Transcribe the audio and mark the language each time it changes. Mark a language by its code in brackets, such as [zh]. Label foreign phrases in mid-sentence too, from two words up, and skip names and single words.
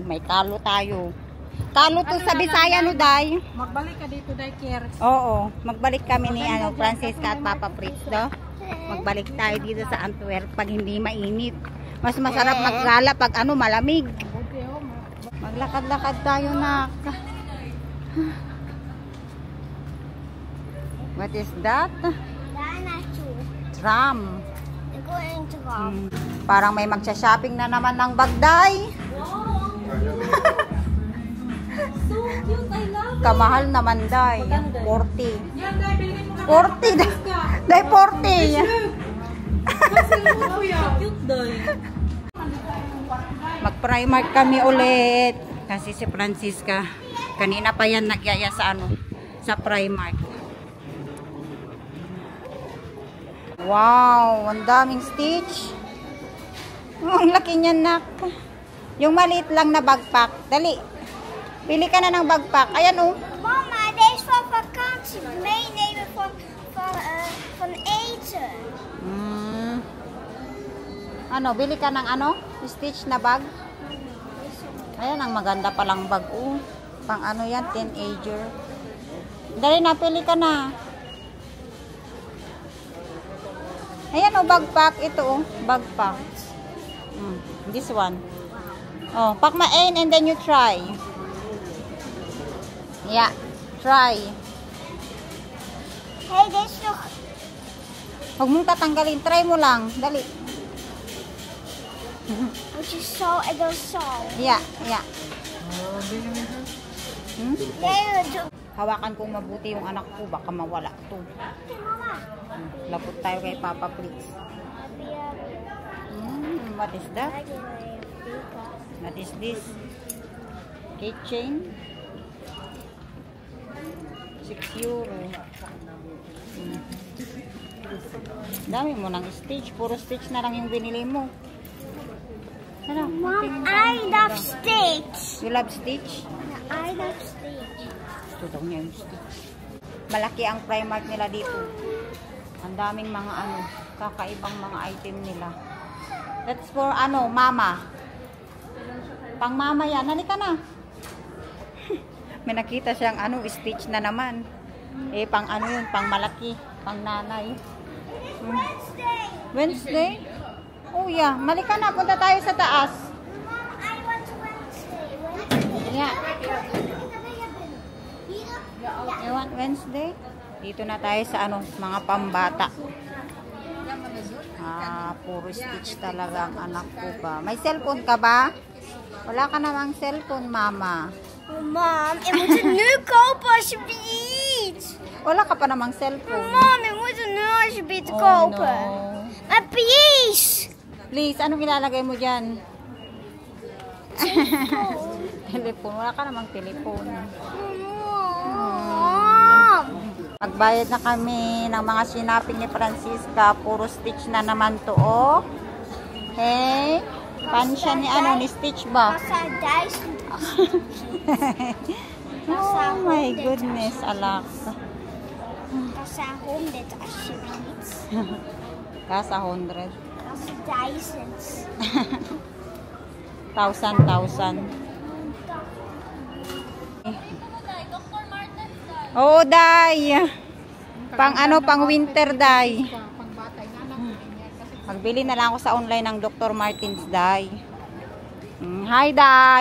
[tl] May kalo tayo. Kalo to sa Bisaya, no, Day? Magbalik ka dito, Day, Kier. Oo. Magbalik kami ni Francisca at Papa Fritz, no? Magbalik tayo dito sa Antwerp pag hindi mainit. Mas masarap maggala pag malamig. Maglakad-lakad tayo, [en] nak. What is that? Tram. [tl] Parang may magsha-shopping na naman ng Bagday. [en] So cute, I love it. [tl] Kamahal naman, Day. 40. Yan, Day, bilhin mo na. 40. Day, 40. Cute, Day. Mag-Primark kami ulit. Kasi si Francisca, kanina pa yan nagyaya sa sa Primark. Wow, ang daming stitch. Oh, ang laki niyan, nak. Yung maliit lang na backpack. Dali. Pili ka na ng backpack. Ayan, oh. Mama, [nl] deze van vakantie meenemen van eten. [tl] Bili ka ng stitch na bag. Ayan, ang maganda palang bag, oh. Pang yan, teenager. Dali na, pili ka na. Ayan, oh, backpack. Ito, [en] oh, backpack. This one. Oh, pack ma in and then you try. Yeah, try. [nl] Hey, deze is nog... [tl] Huwag mong tatanggalin. Try mo lang. Dali. [nl] Moet je zo en dan zo. [en] Yeah, yeah. [nl] Nee, [tl] Hawakan kong mabuti yung anak ko. Baka mawala to. mama. Lapot tayo kay Papa Fritz. [en] What is that? What is this? Keychain? 6 euro. [tl] Dami mo ng stitch. Puro stitch na lang yung binili mo. Ano? [en] Mom, I love Stitch. You love stitch? I love Stitch. [tl] Ito daw niya yung stitch. Malaki ang Primark nila dito. Ang daming mga kakaibang mga item nila. [en] That's for mama. [tl] Pang mama yan. Halika na. May nakita siyang stitch na naman. Pang yun, pang malaki, pang nanay. Wednesday? [en] Oh yeah, [tl] malika na, punta tayo sa taas. [en] Mom, I want Wednesday. Yeah. You want Wednesday? [tl] Dito na tayo sa mga pambata. Puro stitch talaga ang anak ko ba. May cellphone ka ba? Wala ka namang cellphone, mama. [en] Oh, Mom, [nl] ik moet het nu kopen alsjeblieft. [tl] Wala ka pa namang cellphone. [en] Mom, [nl] ik moet het nu alsjeblieft kopen. [en] No. [nl] Maar please. [en] Please, [tl] anong ilalagay mo dyan? Telephone. Wala ka namang telephone. Mom. Magbayad na kami ng mga sinaping ni Francisca. Puro stitch na naman to, oh. Hey, pansya ni ni stitch ba? Massa 1000. [en] Oh my goodness, [tl] alak. [nl] Kassa 100 alsjeblieft. Kasa 100. Kassa 1000. 1,000. [tl] Oo, Day. Pang winter, Day. Magbili na lang ako sa online ng Dr. Martens, Day. Hi, Day.